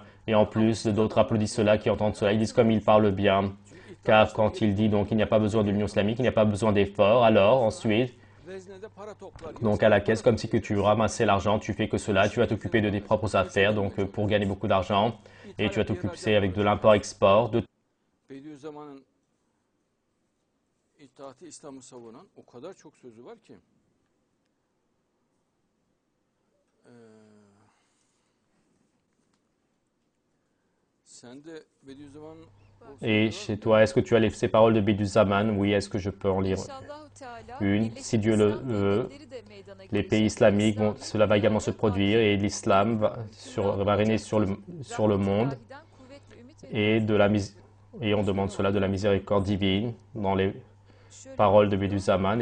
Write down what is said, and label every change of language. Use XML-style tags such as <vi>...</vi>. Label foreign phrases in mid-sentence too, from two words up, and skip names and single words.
<fr>Et en plus, d'autres applaudissent cela, qui entendent cela. Ils disent comme il parle bien. Car quand il dit donc il n'y a pas besoin de l'union islamique, il n'y a pas besoin d'effort, alors ensuite, donc à la caisse, comme si que tu ramassais l'argent, tu fais que cela, tu vas t'occuper de tes propres affaires, donc pour gagner beaucoup d'argent, et tu vas t'occuper avec de l'import-export, de</fr> <tr>Bediüzzaman'ın İttihat-ı İslam'ı savunan o kadar çok sözü var ki. Sen de Bediüzzaman'ın</tr> <fr>Et chez toi, est-ce que tu as ces paroles de Bediüzzaman? Oui, est-ce que je peux en lire une? Si Dieu le veut, les pays islamiques, cela va également se produire et l'islam va régner sur le monde et, et on demande cela de la miséricorde divine dans les paroles de Bediüzzaman.</fr>